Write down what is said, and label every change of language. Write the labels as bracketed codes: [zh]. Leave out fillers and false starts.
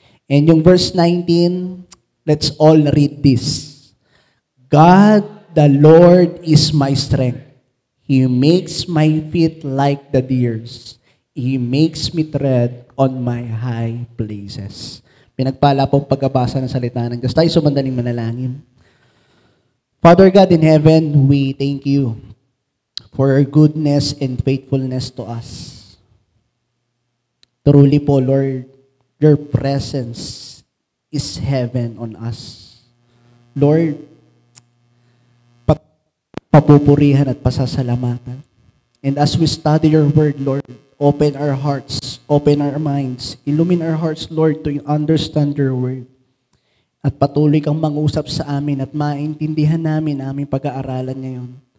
[en] And [tl] yung [en] verse 19, let's all read this. God, the Lord, is my strength. He makes my feet like the deer's. He makes me tread on my high places. [tl] Pinagpala pong pagkabasa ng salita ng Diyos. Tayo sumandaling manalangin. [en] Father God in heaven, we thank you for your goodness and faithfulness to us. Truly po, Lord, your presence is heaven on us. [tl] Lord, papupurihan at pasasalamatan. [en] And as we study your word, Lord, open our hearts, open our minds, illumine our hearts, Lord, to understand your word. [tl] At patuloy kang mangusap sa amin at maintindihan namin aming pag-aaralan ngayon.